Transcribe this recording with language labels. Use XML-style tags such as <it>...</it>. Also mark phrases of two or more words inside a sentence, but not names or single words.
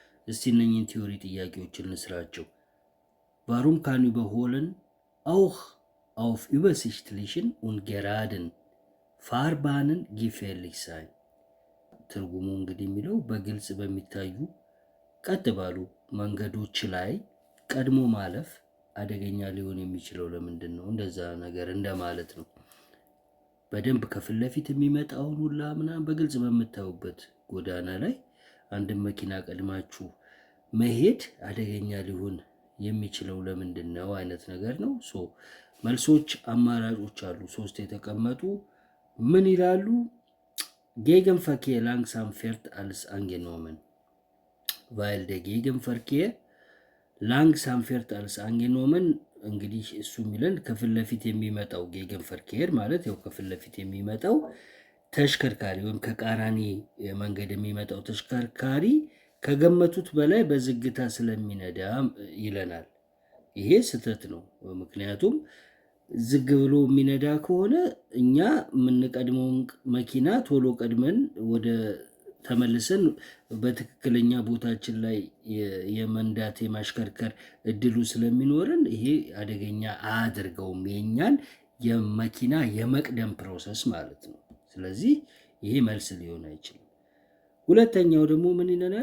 <am>እስቲ እነኝህን ቲዮሪ ጥያቄዎችን እንስራቸው።</am> <de>Warum kann Überholen auch auf übersichtlichen und geraden Fahrbahnen gefährlich sein?</de> <am>ትርጉሙ እንግዲህ የሚለው በግልጽ በሚታዩ ቀጥ ባሉ መንገዶች ላይ ቀድሞ ማለፍ አደገኛ ሊሆን የሚችለው ለምንድን ነው? እንደዛ ነገር እንደማለት ነው። በደንብ ከፊት ለፊት የሚመጣውን ሁላ ምናምን በግልጽ በምታዩበት ጎዳና ላይ አንድን መኪና ቀድማችሁ መሄድ አደገኛ ሊሆን የሚችለው ለምንድን ነው አይነት ነገር ነው። መልሶች አማራጮች አሉ 3 የተቀመጡ ምን ይላሉ?</am> <de>Gegenverkehr langsam fährt als angenommen, weil der Gegenverkehr langsam fährt als angenommen</de> <am>እንግዲህ እሱ የሚለን ከፊት ለፊት የሚመጣው ጌገንፈርኬር ማለት ያው ከፊት ለፊት የሚመጣው ተሽከርካሪ ወይም ከቃራኒ መንገድ የሚመጣው ተሽከርካሪ ከገመቱት በላይ በዝግታ ስለሚነዳ ይለናል። ይሄ ስህተት ነው። ምክንያቱም ዝግ ብሎ የሚነዳ ከሆነ እኛ የምንቀድመውን መኪና ቶሎ ቀድመን ወደ ተመልሰን በትክክለኛ ቦታችን ላይ የመንዳት የማሽከርከር እድሉ ስለሚኖርን ይሄ አደገኛ አያደርገውም የኛን የመኪና የመቅደም ፕሮሰስ ማለት ነው። ስለዚህ ይሄ መልስ ሊሆን አይችልም። ሁለተኛው ደግሞ ምን ይለናል?</am>